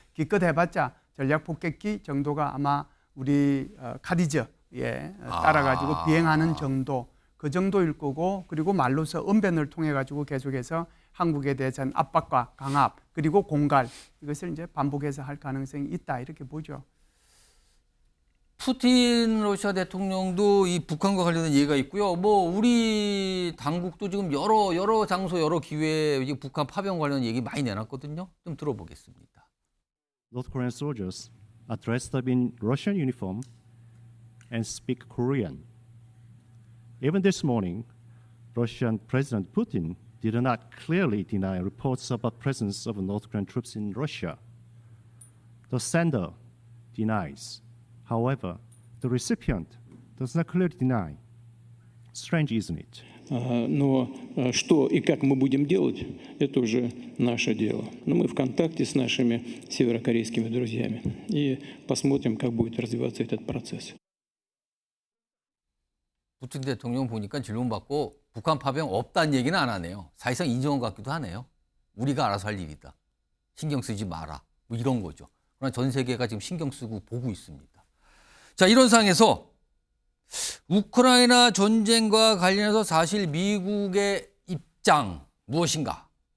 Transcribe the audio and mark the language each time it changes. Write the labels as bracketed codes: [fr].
[ko] 기껏 해봤자 전략 폭격기 정도가 아마 우리 카디즈에 따라가지고 비행하는 정도, 그 정도일 거고, 그리고 말로서 언변을 통해 가지고 계속해서 한국에 대해서는 압박과 강압 그리고 공갈 이것을 이제 반복해서 할 가능성이 있다 이렇게 보죠. 푸틴 러시아 대통령도 이 북한과 관련된 얘기가 있고요. 뭐 우리 당국도 지금 여러 장소 여러 기회에 이 북한 파병 관련 얘기 많이 내놨거든요. 좀 들어보겠습니다. [en] North Korean soldiers are dressed up in Russian uniform and speak Korean. Even this morning, Russian President Putin did not clearly deny reports about presence of North Korean troops in Russia. The sender denies. However, the recipient does not clearly deny. Strange, isn't it? [ru] Но что и как мы будем делать, это уже наше дело. Но мы в контакте с нашими северокорейскими друзьями и посмотрим, как будет развиваться этот процесс. [ko] 푸틴 대통령 보니까 질문받고 북한 파병 없다는 얘기는 안 하네요. 사실상 인정한 것 같기도 하네요. 우리가 알아서 할 일이다. 신경 쓰지 마라. 뭐 이런 거죠. 그러나 전 세계가 지금 신경 쓰고 보고 있습니다. 자, 이런 상황에서 우크라이나 전쟁과 관련해서 사실 미국의 입장 무엇인가?